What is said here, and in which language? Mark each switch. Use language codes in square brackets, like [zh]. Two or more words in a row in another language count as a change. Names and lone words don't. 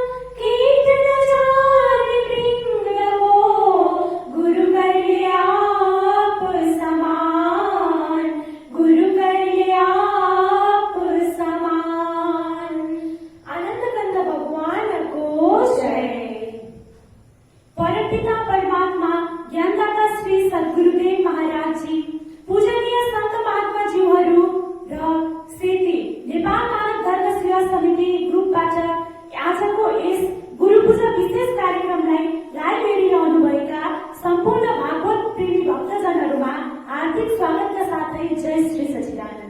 [hi] कीट न जाने भृंग हो, गुरु करिए आप समान, गुरु करिए आप समान। अनंत कंद भगवान को जय। [ne] परमपिता परमात्मा ज्ञानदाता श्री सद्गुरुदेव महाराज जी, पूजनीय संत महात्मा जीवहरू र सेती नेपाल मानव धर्म सेवा समिति ग्रुपबाट आजको यस गुरु पूजा विशेष कार्यक्रमलाई लाइभ हेरिरहनुभएका सम्पूर्ण भागवत प्रेमी भक्तजनहरूमा हार्दिक स्वागतका साथै जय श्री सच्चिदानन्द।